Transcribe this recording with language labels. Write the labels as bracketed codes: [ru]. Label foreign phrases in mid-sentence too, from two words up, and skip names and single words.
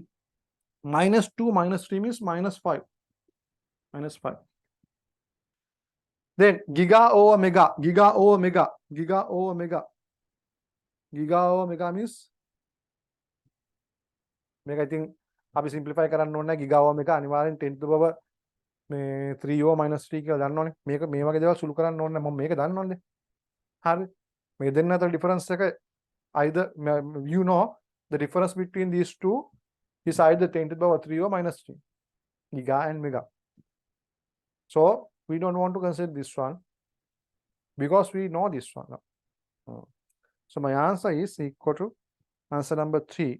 [en] Minus 2 minus 3 means minus 5. Minus 5. Then giga over mega. Giga over mega. Giga over mega. Giga over mega means mega. I think [si] අපි simplify කරන්න ඕනේ [en] giga over mega අනිවාර්යෙන් 10 to the power 3 over minus 3 [si] කියලා දන්න ඕනේ. මේක මේ වගේ දේවල් සුළු කරන්න ඕනේ. මම මේක දන්න ඕනේ. හරි. මේ දෙන්න අතර [en] difference එක either you know the difference between these two is either 10 to the power 3 or minus 3. Giga and mega. So we don't want to consider this one because we know this one now. So my answer is equal to answer number 3.